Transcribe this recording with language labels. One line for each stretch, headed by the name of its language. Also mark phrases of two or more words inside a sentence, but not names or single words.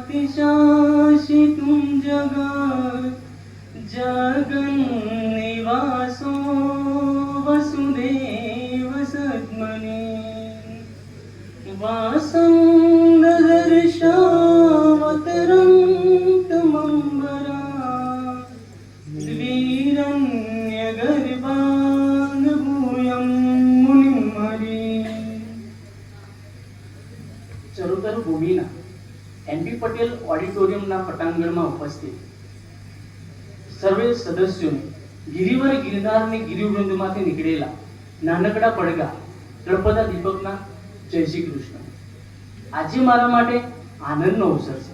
Sanskrit: चाशि तुम जगत जगन निवासो वसुदेव सद्मने वासं ददर्शावतरन्तमम्बरा द्विरण्यगर्भान् भूयं मुनिं हरे।
Gujarati: चरोतर ભૂમિના એનપી પટેલ ઓડિટોરિયમના પટાંગણમાં ઉપસ્થિત સર્વે સદસ્યોને ગિરિવર ગિરનારની ગિરિવૃંદમાંથી નીકળેલા નાનકડા પડઘા તળપદા દીપકના જય શ્રી કૃષ્ણ। આજે મારા માટે આનંદનો અવસર છે।